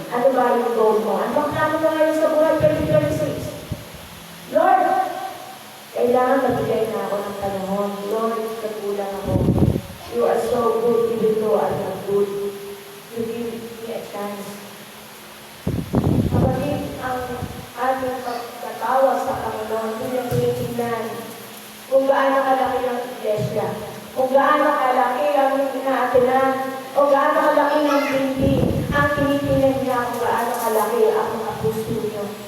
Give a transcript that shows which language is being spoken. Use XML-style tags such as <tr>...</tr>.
<tl>Ano ba yung goal mo? Ano bang plano mo ngayon sa buhay 2026? Lord, kailangan magbigay na ako ng panahon. Lord, nagkulang ako.</tl> <en>You are so good, even though I'm not good. You give me a chance.</en> <tl>Kapatid, ang ating pagkatawag sa Panginoon, hindi na tinitingnan kung gaano kalaki ang iglesia, kung gaano kalaki ang inaatinan, o gaano kalaki ang building. Ang tinitingnan niya kung gaano kalaki ang mga puso niyo.</tl>